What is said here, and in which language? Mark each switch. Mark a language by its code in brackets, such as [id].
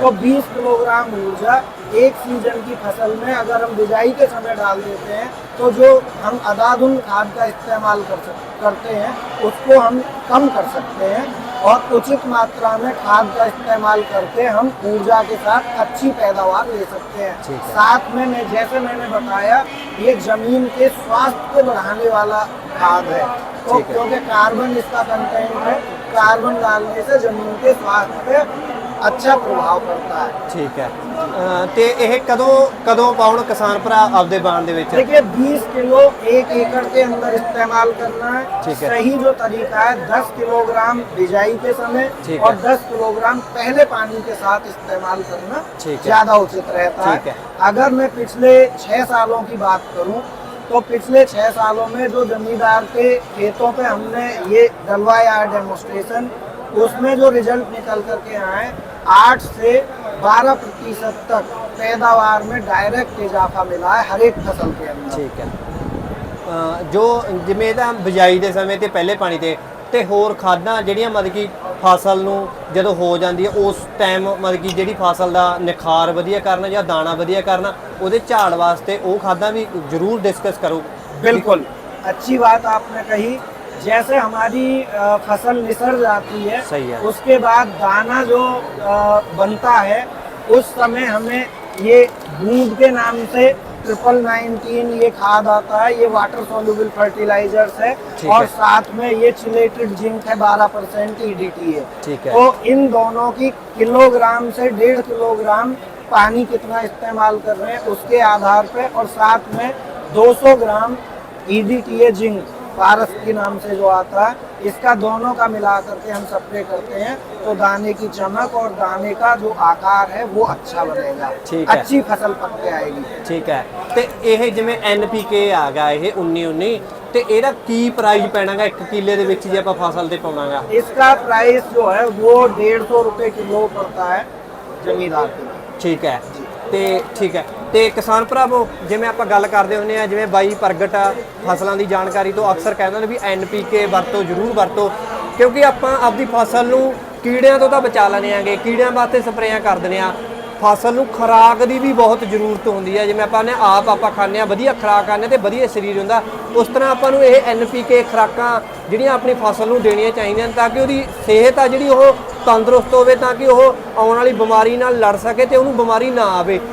[hi] तो 20 किलोग्राम ऊर्जा एक सीजन की फसल में अगर हम बिजाई के समय डाल देते हैं तो जो हम अंधाधुंध खाद का इस्तेमाल करते हैं उसको हम कम कर सकते हैं और उचित मात्रा में खाद का इस्तेमाल करके हम ऊर्जा के साथ अच्छी पैदावार ले सकते हैं। साथ में जैसे मैंने बताया, ये जमीन के स्वास्थ्य को बढ़ाने वाला खाद है। तो क्योंकि कार्बन इसका कंटेंट है, कार्बन डालने से जमीन के स्वास्थ्य पे अच्छा प्रभाव पड़ता है। ठीक है। [pa] ਤੇ ਇਹ ਕਦੋਂ ਪਾਉਣ ਕਿਸਾਨ ਭਰਾ ਆਪਦੇ ਬਾਣ ਦੇ ਵਿੱਚ? [hi] देखिए 20 किलो 1 एकड़ के अंदर इस्तेमाल करना है। ठीक है। सही जो तरीका है 10 किलोग्राम बिजाई के समय ठीक और है। 10 किलोग्राम पहले पानी के साथ इस्तेमाल करना ठीक है। ज्यादा उचित रहता ठीक है। है। अगर मैं पिछले 6 सालों की बात करूं तो पिछले 6 सालों में जो जमींदार के खेतों पे हमने ये डलवाया है डेमोस्ट्रेशन, उसमें जो रिजल्ट निकल करके आए 8 से 12% तक पैदावार में डायरेक्ट इजाफा मिला है हर एक फसल के अंदर। ठीक है। [pa] जो ਜਿਵੇਂ ਇਹਦਾ ਬਿਜਾਈ ਦੇ ਸਮੇਂ ਤੇ ਪਹਿਲੇ ਪਾਣੀ ਤੇ ਹੋਰ ਖਾਦਾਂ ਜਿਹੜੀਆਂ ਮਤਲਬ ਕਿ ਫਸਲ ਨੂੰ ਜਦੋਂ ਹੋ ਜਾਂਦੀ ਹੈ ਉਸ ਟਾਈਮ ਮਤਲਬ ਕਿ ਜਿਹੜੀ ਫਸਲ ਦਾ ਨਿਖਾਰ ਵਧੀਆ ਕਰਨਾ ਜਾਂ ਦਾਣਾ ਵਧੀਆ ਕਰਨਾ ਉਹਦੇ ਝਾੜ ਵਾਸਤੇ ਉਹ ਖਾਦਾਂ ਵੀ ਜ਼ਰੂਰ ਡਿਸਕਸ ਕਰੋ। [hi] बिल्कुल अच्छी बात आपने कही। जैसे हमारी फसल निसर जाती है, सही है। उसके बाद दाना जो बनता है उस समय हमें ये बूंद के नाम से 1919 ये खाद आता है। ये वाटर सोल्यूबल फर्टिलाइजर्स है और साथ में ये चिलेटेड जिंक है 12% EDT है। ठीक है। तो इन दोनों की किलोग्राम से 1.5 किलोग्राम पानी कितना इस्तेमाल कर रहे हैं उसके आधार पे और साथ में 200 ग्राम EDTA जिंक पारस के नाम से जो आता है, इसका दोनों का मिला करके हम स्प्रे करते हैं तो दाने की चमक और दाने का जो आकार है वो अच्छा बनेगा। ठीक है। अच्छी फसल पक के आएगी। [pa] ਠੀਕ ਹੈ। ਤੇ ਇਹ ਜਿਵੇਂ NPK ਆ ਗਿਆ ਇਹ 1919 ਤੇ ਇਹਦਾ ਕੀ ਪ੍ਰਾਈਸ ਪੈਣਾਗਾ 1 ਕਿੱਲੇ ਦੇ ਵਿੱਚ ਜੇ ਆਪਾਂ ਫਸਲ ਤੇ ਪਾਉਣਾਗਾ? [hi] इसका प्राइस जो है वो 150 रुपए किलो पड़ता है जमींदार के लिए। [pa] ਠੀਕ ਹੈ। ਤੇ ਠੀਕ ਹੈ। ਤੇ ਕਿਸਾਨ ਭਰਾਵੋ ਜਿਵੇਂ ਆਪਾਂ ਗੱਲ ਕਰਦੇ ਹੁੰਦੇ ਆ, ਜਿਵੇਂ ਬਾਈ ਪ੍ਰਗਟ ਫਸਲਾਂ ਦੀ ਜਾਣਕਾਰੀ ਤੋਂ ਅਕਸਰ ਕਹਿੰਦੇ ਨੇ ਵੀ NPK ਵਰਤੋ, ਜ਼ਰੂਰ ਵਰਤੋ, ਕਿਉਂਕਿ ਆਪਾਂ ਆਪਦੀ ਫਸਲ ਨੂੰ ਕੀੜਿਆਂ ਤੋਂ ਤਾਂ ਬਚਾ ਲੈਣੇ ਆਂਗੇ, ਕੀੜਿਆਂ ਵਾਸਤੇ ਸਪਰੇਆਂ ਕਰ ਦਿੰਦੇ ਆ। ਫਸਲ ਨੂੰ ਖੁਰਾਕ ਦੀ ਵੀ ਬਹੁਤ ਜ਼ਰੂਰਤ ਹੁੰਦੀ ਹੈ। ਜਿਵੇਂ ਆਪਾਂ ਨੇ ਆਪਾਂ ਖਾਂਦੇ ਆ, ਵਧੀਆ ਖੁਰਾਕ ਖਾਂਦੇ ਤੇ ਵਧੀਆ ਸਰੀਰ ਹੁੰਦਾ, ਉਸ ਤਰ੍ਹਾਂ ਆਪਾਂ ਨੂੰ ਇਹ NPK ਖੁਰਾਕਾਂ ਜਿਹੜੀਆਂ ਆਪਣੀ ਫਸਲ ਨੂੰ ਦੇਣੀਆਂ ਚਾਹੀਦੀਆਂ ਤਾਂ ਕਿ ਉਹਦੀ ਸਿਹਤ ਆ ਜਿਹੜੀ ਉਹ ਤੰਦਰੁਸਤ ਹੋਵੇ, ਤਾਂ ਕਿ ਉਹ ਆਉਣ ਵਾਲੀ ਬਿਮਾਰੀ ਨਾਲ ਲੜ ਸਕੇ ਤੇ ਉਹਨੂੰ ਬਿਮਾਰੀ ਨਾ ਆਵੇ।